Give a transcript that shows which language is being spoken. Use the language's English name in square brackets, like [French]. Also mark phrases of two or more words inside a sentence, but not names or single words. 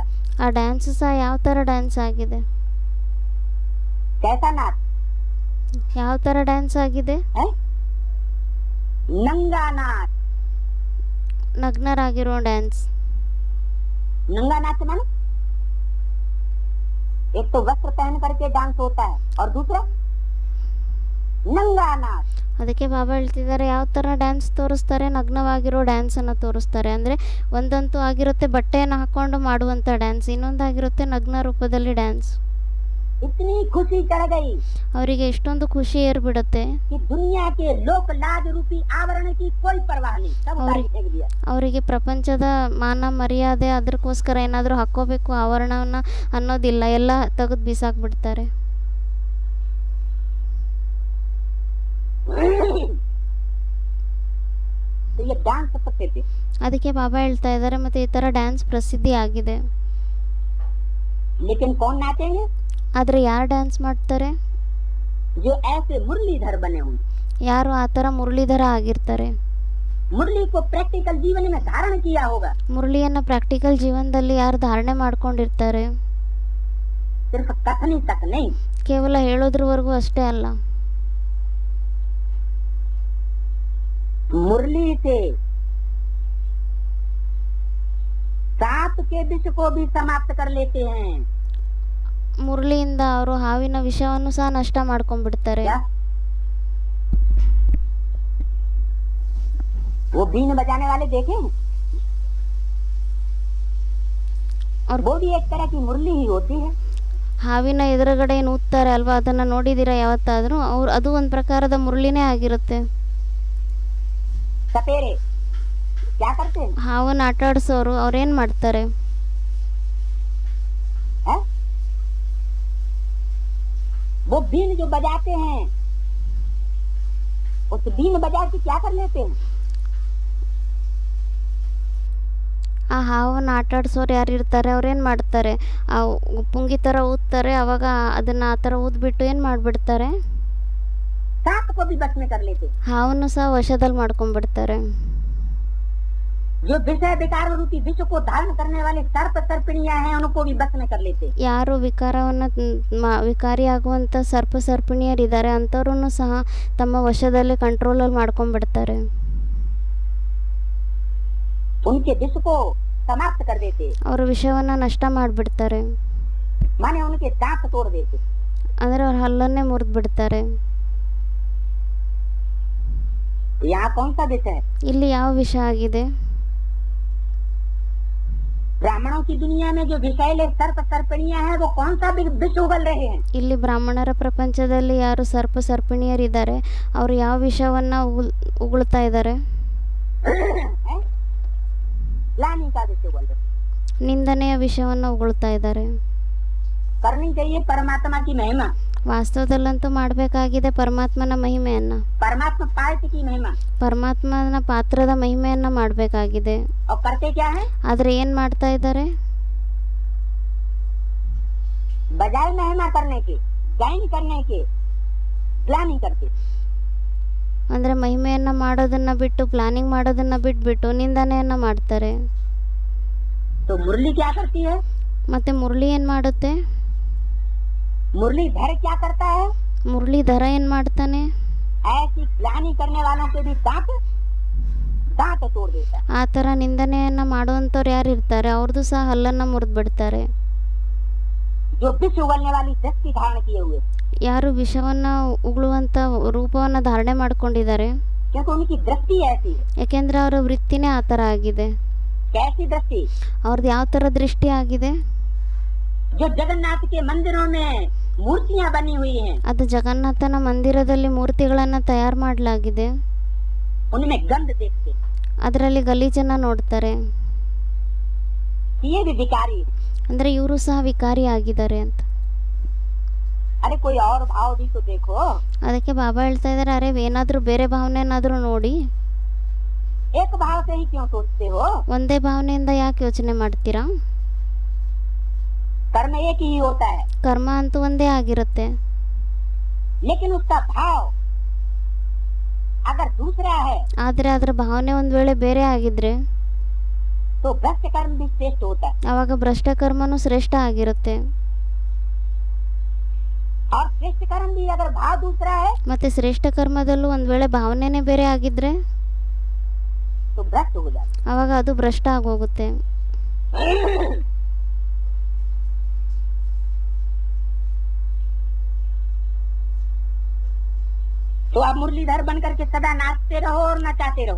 [Kannada] ಆ ಡ್ಯಾನ್ಸು ಸಹ ಯಾವ ಥರ ಡ್ಯಾನ್ಸ್ ಆಗಿದೆ? [Hindi] कैसा नाच [Kannada] ಯಾವ ಥರ ಡ್ಯಾನ್ಸ್ ಆಗಿದೆ? [Hindi] है? नंगा नाच। [Kannada] ನಗ್ನರಾಗಿರೋ ಡ್ಯಾನ್ಸ್. [Hindi] नंगा नाच माने एक तो वस्त्र पहन करके डांस होता है और दूसरा नंगा नाच। [Kannada] ಅದಕ್ಕೆ ಬಾಬಾ ಹೇಳ್ತಿದ್ದಾರೆ ಯಾವ ಥರ ಡ್ಯಾನ್ಸ್ ತೋರಿಸ್ತಾರೆ? ನಗ್ನವಾಗಿರೋ ಡ್ಯಾನ್ಸನ್ನು ತೋರಿಸ್ತಾರೆ. ಅಂದರೆ ಒಂದಂತೂ ಆಗಿರುತ್ತೆ ಬಟ್ಟೆಯನ್ನು ಹಾಕ್ಕೊಂಡು ಮಾಡುವಂಥ ಡ್ಯಾನ್ಸ್, ಇನ್ನೊಂದಾಗಿರುತ್ತೆ ನಗ್ನ ರೂಪದಲ್ಲಿ ಡ್ಯಾನ್ಸ್. [Hindi] इतनी खुशी चढ़ गई [Kannada] ಅವರಿಗೆ ಎಷ್ಟೊಂದು ಖುಷಿ ಏರ್ಬಿಡುತ್ತೆ, [Hindi] कि दुनिया के लोक लाज रूपी आवरण की कोई परवाह नहीं, सब उतार के फेंक दिया। [Kannada] ಅವರಿಗೆ ಪ್ರಪಂಚದ ಮಾನ ಮರ್ಯಾದೆ ಅದಕ್ಕೋಸ್ಕರ ಏನಾದರೂ ಹಾಕ್ಕೋಬೇಕು ಆವರಣವನ್ನು ಅನ್ನೋದಿಲ್ಲ, ಎಲ್ಲ ತೆಗೆದು ಬಿಸಾಕ್ಬಿಡ್ತಾರೆ. [Hindi] तो ये डांस प्रसिद्ध है, [Kannada] ಅದಕ್ಕೆ ಬಾಬಾ ಹೇಳ್ತಾ ಇದ್ದಾರೆ ಮತ್ತು ಈ ಥರ ಡ್ಯಾನ್ಸ್ ಪ್ರಸಿದ್ಧಿ ಆಗಿದೆ. [Hindi] लेकिन कौन नाचेंगे? [Kannada] ಆದರೆ ಯಾರು ಡ್ಯಾನ್ಸ್ ಮಾಡ್ತಾರೆ? [Hindi] जो ऐसे मुरलीधर बने होंगे, [Kannada] ಯಾರು ಆ ಥರ ಮುರಳೀಧರ ಆಗಿರ್ತಾರೆ, [Hindi] मुरली को प्रैक्टिकल जीवन में धारण किया होगा, [Kannada] ಮುರಳಿಯನ್ನು ಪ್ರಾಕ್ಟಿಕಲ್ ಜೀವನದಲ್ಲಿ ಯಾರು ಧಾರಣೆ ಮಾಡ್ಕೊಂಡಿರ್ತಾರೆ. [Hindi] सिर्फ कथनी तक नहीं, [Kannada] ಕೇವಲ ಹೇಳೋದ್ರವರೆಗೂ ಅಷ್ಟೇ ಅಲ್ಲ, [Hindi] मुरली से सांप के विष को भी समाप्त कर लेते हैं। [Kannada] ಮುರಳಿಯಿಂದ ಅವರು ಹಾವಿನ ವಿಷವನ್ನು ಸಹ ನಷ್ಟ ಮಾಡ್ಕೊಂಡ್ಬಿಡ್ತಾರೆ. [Hindi] क्या? वो बीन बजाने वाले देखे हैं? और वो भी एक तरह की मुरली ही होती है। [Kannada] ಹಾವಿನ ಎದುರುಗಡೆ ಏನು ಊದ್ತಾರೆ ಅಲ್ವಾ, ಅದನ್ನು ನೋಡಿದ್ದೀರಾ ಯಾವತ್ತಾದರೂ? ಅದು ಒಂದು ಪ್ರಕಾರದ ಮುರಳಿನೇ ಆಗಿರುತ್ತೆ. [Hindi] सपेरे क्या करते हैं? [Kannada] ಹಾವನ್ನು ಆಟ ಆಡಿಸೋರು ಅವ್ರೇನು ಮಾಡ್ತಾರೆ? [Hindi] है? वो बीन जो बजाते हैं, उस बीन बजा के क्या कर लेते हैं? [Kannada] ಆ ಹಾವನ್ನು ಆಟ ಆಡಿಸೋರು ಯಾರು ಇರ್ತಾರೆ ಅವ್ರೇನು ಮಾಡ್ತಾರೆ? ಆ ಪುಂಗಿ ಥರ ಊದ್ತಾರೆ, ಅವಾಗ ಅದನ್ನು ಆ ಥರ ಊದ್ಬಿಟ್ಟು ಏನು ಮಾಡಿಬಿಡ್ತಾರೆ? [Hindi] सांप को भी बस में कर लेते हैं। [Kannada] ಹಾವನ್ನು ಸಹ ವಶದಲ್ಲಿ ಮಾಡ್ಕೊಂಡ್ಬಿಡ್ತಾರೆ. [Hindi] जो विषय विकार रूपी विष को धारण करने वाले सर्प सर्पिणियां हैं, उनको भी बस में कर लेते हैं। [Kannada] ಯಾರು ವಿಕಾರಿಯಾಗುವಂಥ ಸರ್ಪಿಣಿಯರಿದ್ದಾರೆ ಅಂಥವ್ರನ್ನು ಸಹ ತಮ್ಮ ವಶದಲ್ಲಿ ಕಂಟ್ರೋಲಲ್ಲಿ ಮಾಡ್ಕೊಂಡ್ಬಿಡ್ತಾರೆ. [Hindi] उनके विष को समाप्त कर देते, [Kannada] ಅವರ ವಿಷವನ್ನು ನಷ್ಟ ಮಾಡಿಬಿಡ್ತಾರೆ, [Hindi] माने उनके दांत तोड़ देते। [Kannada] ಅಂದರೆ ಅವ್ರ ಹಲ್ಲನ್ನೇ ಮುರಿದು बिಡ್ತಾರೆ. [Hindi] यहाँ कौन सा विष है? [Kannada] ಇಲ್ಲಿ ಯಾವ ವಿಷ ಆಗಿದೆ? [Hindi] ब्राह्मणों की दुनिया में जो विषैले सर्प सर्पिणियां हैं, वो कौन सा विष उगल रहे हैं? [Kannada] ಇಲ್ಲಿ ब्राह्मणರ ಪ್ರಪಂಚದಲ್ಲಿ ಯಾರು ಸರ್ಪಿಣಿಯರಿದ್ದಾರೆ ಅವರು ಯಾವ ವಿಷವನ್ನು ಉಗುಳ್ತಾ ಇದ್ದಾರೆ? [Hindi] ग्लानि का विष उगल रहे, [Kannada] ನಿಂದನೆಯ ವಿಷವನ್ನು ಉಗುಳ್ತಾ ಇದ್ದಾರೆ. [Hindi] करनी चाहिए परमात्मा की महिमा। [Kannada] ವಾಸ್ತವದಲ್ಲಂತೂ ಮಾಡಬೇಕಾಗಿದೆ ಪರಮಾತ್ಮನ ಮಹಿಮೆಯನ್ನು, [Hindi] परमात्मा पार्ट की महिमा। [Kannada] ಪರಮಾತ್ಮನ ಪಾತ್ರದ ಮಹಿಮೆಯನ್ನು ಮಾಡಬೇಕಾಗಿದೆ. [Hindi] और करते क्या है? [Kannada] ಆದರೆ ಏನು ಮಾಡ್ತಾ ಇದ್ದಾರೆ? [Hindi] बजाय महिमा करने के, गायन करने के, प्लानिंग करते। [Kannada] ಅಂದರೆ ಮಹಿಮೆಯನ್ನು ಮಾಡೋದನ್ನು ಬಿಟ್ಟು, ಪ್ಲಾನಿಂಗ್ ಮಾಡೋದನ್ನು ಬಿಟ್ಬಿಟ್ಟು ನಿಂದನೆಯನ್ನು ಮಾಡ್ತಾರೆ. [Hindi] तो मुरली क्या करती है? [Kannada] ಮತ್ತು ಮುರಳಿ ಏನು ಮಾಡುತ್ತೆ? [Hindi] मुरलीधर क्या करता है? [Kannada] ಮುರಳೀಧರ ಏನು ಮಾಡ್ತಾನೆ? [Hindi] ऐसी प्लानिंग करने वालों के भी दांत दांत तोड़ देता है। [Kannada] ಆ ಥರ ನಿಂದನೆಯನ್ನು ಮಾಡುವಂಥವ್ರು ಯಾರು ಇರ್ತಾರೆ ಅವ್ರದ್ದು ಸಹ ಹಲ್ಲನ್ನು ಮುರಿದು ಬಿಡ್ತಾರೆ. [Hindi] जो विष उगलने वाली दृष्टि धारण किए हुए, [Kannada] ಯಾರು ವಿಷವನ್ನು ಉಗುಳುವಂಥ ರೂಪವನ್ನು ಧಾರಣೆ ಮಾಡ್ಕೊಂಡಿದ್ದಾರೆ, [Hindi] क्योंकि उनकी दृष्टि ऐसी है। [Kannada] ಯಾಕೆಂದರೆ ಅವರ ವೃತ್ತಿನೇ ಆ ಥರ ಆಗಿದೆ. [Hindi] कैसी दृष्टि? [Kannada] ಅವ್ರದ್ದು ಯಾವ ಥರ ದೃಷ್ಟಿ ಆಗಿದೆ? [Hindi] जो जगन्नाथ के मंदिरों में मूर्तियां बनी हुई हैं, [Kannada] ಅದು ಜಗನ್ನಾಥನ ಮಂದಿರದಲ್ಲಿ ಮೂರ್ತಿಗಳನ್ನು ತಯಾರು ಮಾಡಲಾಗಿದೆ, [Hindi] उनमें गंध देखते [Kannada] ಅದರಲ್ಲಿ ಗಲೀಜನ್ನು ನೋಡ್ತಾರೆ. [Hindi] ये भी विकारी। [Kannada] ಅಂದರೆ ಇವರು ಸಹ ವಿಕಾರಿ ಆಗಿದ್ದಾರೆ ಅಂತ. [Hindi] अरे कोई और भाव भी तो देखो। [Kannada] ಅದಕ್ಕೆ ಬಾಬಾ ಹೇಳ್ತಾ ಇದ್ದಾರೆ, ಅರೆ ಏನಾದರೂ ಬೇರೆ ಭಾವನೆಯನ್ನಾದರೂ ನೋಡಿ, [Hindi] एक भाव से ही क्यों सोचते हो? [Kannada] ಒಂದೇ ಭಾವನೆಯಿಂದ ಯಾಕೆ ಯೋಚನೆ ಮಾಡ್ತೀರಾ? [Hindi] कर्म एक ही होता है, [Kannada] ಕರ್ಮ ಅಂತೂ ಒಂದೇ ಆಗಿರುತ್ತೆ, [Hindi] लेकिन उसका भाव अगर दूसरा है [Kannada] ಆದರೆ ಅದರ ಭಾವನೆ ಒಂದು ವೇಳೆ ಬೇರೆ ಆಗಿದ್ರೆ [Hindi] तो भ्रष्ट कर्म भी श्रेष्ठ होता है। [Kannada] ಆವಾಗ ಭ್ರಷ್ಟ ಕರ್ಮನೂ ಶ್ರೇಷ್ಠ ಆಗಿರುತ್ತೆ. [Hindi] और श्रेष्ठ कर्म भी अगर भाव दूसरा है [Kannada] ಮತ್ತೆ ಶ್ರೇಷ್ಠ ಕರ್ಮದಲ್ಲೂ ಒಂದು ವೇಳೆ ಭಾವನೆನೇ ಬೇರೆ ಆಗಿದ್ರೆ [Hindi] तो भ्रष्ट हो जाता [Kannada] ಆವಾಗ ಅದು ಭ್ರಷ್ಟ ಆಗೋಗುತ್ತೆ. [Hindi] है। तो आप मुरलीधर बन करके सदा नाचते रहो और नचाते रहो।